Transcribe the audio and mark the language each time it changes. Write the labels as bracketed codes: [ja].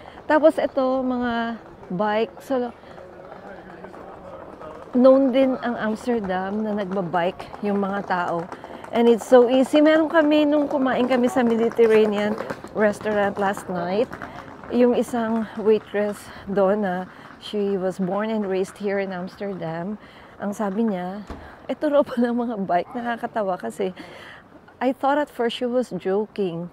[tl] Tapos ito, mga bike. So, known din ang Amsterdam na nagbabike yung mga tao. [en] And it's so easy. [tl] Meron kami, nung kumain kami sa Mediterranean, [en] restaurant last night. [tl] Yung isang waitress doon na [en] she was born and raised here in Amsterdam. [tl] Ang sabi niya, ito raw pala mga bike. Nakakatawa kasi [en] I thought at first she was joking.